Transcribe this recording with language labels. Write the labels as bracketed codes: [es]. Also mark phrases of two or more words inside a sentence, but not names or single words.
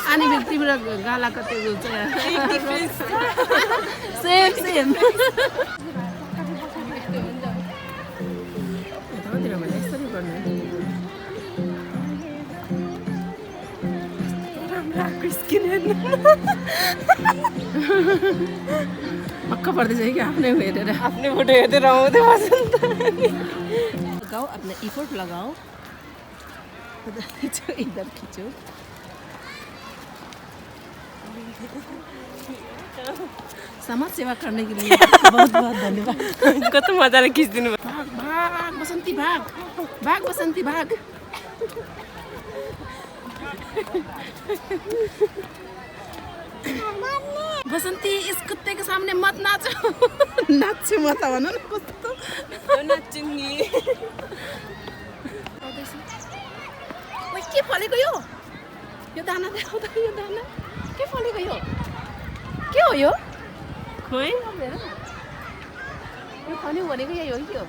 [ne] अनि फेरि तिम्रो गालाको त्यो सेम सेम यतातिर भने यस्तै गर्नु मक्क पर्दैछ कि आफ्नै हेरेर आफ्नै फोटो हेर्दै रमाउँदै बस्छ नि त [hi] लगाओ अपना इफोर्ट लगाओ इधर खींचो समाज सेवा करने के लिए बहुत बहुत धन्यवाद [ne] कस्तो मजाले खिचिदिनु भयो [hi] भाग भाग बसन्ती भाग भाग बसन्ती भाग बसन्ती इस कुत्ते के सामने मत नाचो [ne] नाच्छु म त भन न कस्तो नाच्छु नि ओइ के फलेको यो दाना देखाउ त यो दाना के फलेको यो के हो यो खोइ यो फल्यो भनेको यही हो कि यो